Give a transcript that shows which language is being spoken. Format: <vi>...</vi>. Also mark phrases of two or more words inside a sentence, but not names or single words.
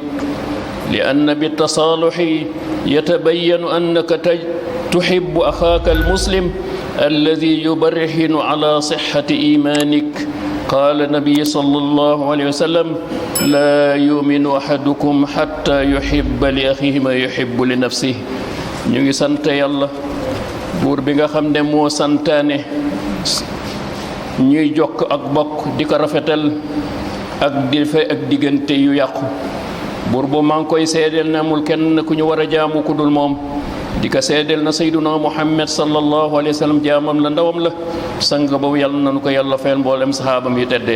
<ar>لأن بالتصالح يتبين أنك تحب أخاك المسلم الذي يبرهن على صحة إيمانك. قال النبي صلى الله عليه وسلم: لا يؤمن أحدكم حتى يحب لأخيه ما يحب لنفسه.</ar> <wo>ñu ngi sant yàlla buur bi nga xam ne moo santaane ñuy jokk ak bokk di ko rafetal ak di fay ak diggante yu yàqu. buur bu maa ngi koy seedeel ne amul kenn ku ñu war a jaamu ku dul moom, di ko seedeel na</wo> <ar>سيدنا محمد صلى الله عليه وسلم</ar> <wo>jaamam la ndawam la sang boobu yàlla nanu ko yàlla fayal mboolem saxaabam yu teddee.</wo>